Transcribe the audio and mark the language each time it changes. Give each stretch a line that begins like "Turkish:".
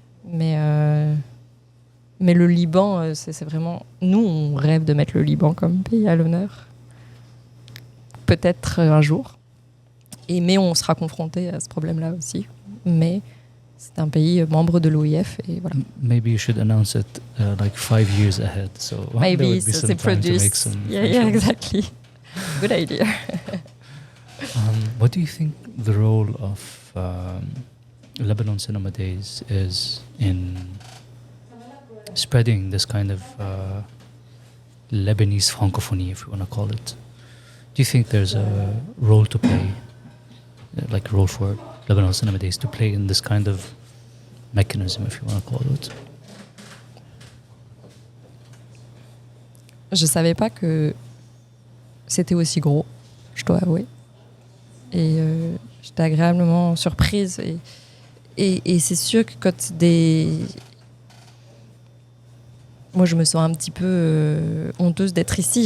French: Mais le Liban, c'est vraiment... Nous, on rêve de mettre le Liban comme pays à l'honneur. Peut-être un jour. Mais on sera confronté à ce problème-là aussi. Mais c'est un pays membre de l'OIF et voilà.
English: Maybe you should announce it like 5 years ahead. So maybe there would be some time to make some. Yeah, exactly. Good idea. What do you think the role of Lebanon Cinema Days is in spreading this kind of Lebanese francophonie, if you want to call it? Do you think there's a role to play, like a role for Lebanon Cinema Days to play in this kind of mechanism, if you want to call it?
French: Je savais pas que c'était aussi gros, je dois avouer. Et j'étais agréablement surprise. Et c'est sûr que quand moi, je me sens un petit peu honteuse d'être ici.